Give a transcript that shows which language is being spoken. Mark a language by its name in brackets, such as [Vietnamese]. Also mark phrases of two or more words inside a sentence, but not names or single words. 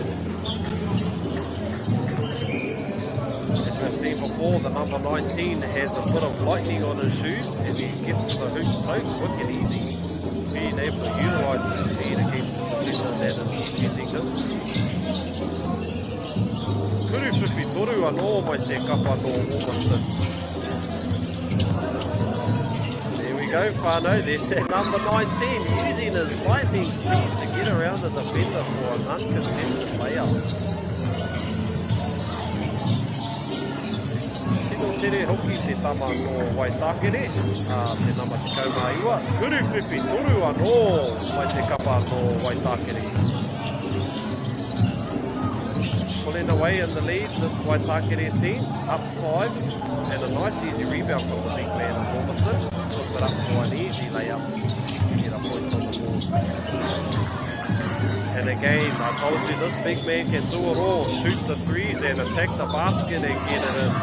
[English] As we've seen before, the number 19 has a bit of lightning on his shoes, and he gets the hoop so quick and easy, being able to utilise his speed against the defender that is defending him. [Māori] Kuru whiwhi toru anō mai te kapa no Ormiston. [English] There we go, whānau. There's that number 19 using his lightning speed to get around the defender for an uncontested layup. [Māori] tere hoki te tama no Waitakere, te nama te kaumaiwa. Kuru whiwhi toru anō mai te kapa no Waitakere. [English] Pulling away in the lead, this Waitakere team, up 5, and a nice easy rebound from the big man of Ormiston. Puts it up for an easy layup to get a point on the board. And again, I told you this big man can do it all, shoot the threes and attack the basket and get it in.